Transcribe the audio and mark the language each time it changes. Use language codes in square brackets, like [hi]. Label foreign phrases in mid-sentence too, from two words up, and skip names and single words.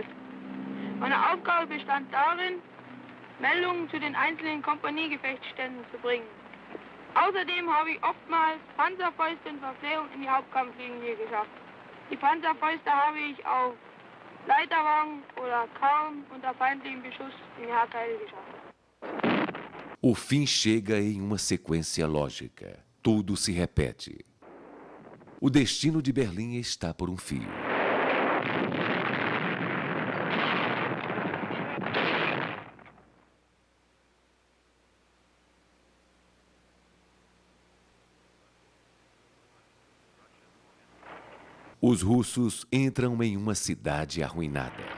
[de] Meine Aufgabe bestand darin, Meldungen zu den einzelnen Kompaniegefechtsständen zu bringen. Außerdem habe ich oftmals Panzerfäuste und Verpflegung in die Hauptkampflinie geschafft. Die Panzerfäuste habe ich auf Leiterwagen oder kaum unter feindlichem Beschuss in die Haarteile geschafft. [pt] O fim chega em uma sequência lógica. Tudo se repete. O destino de Berlim está por fio. Os russos entram em uma cidade arruinada.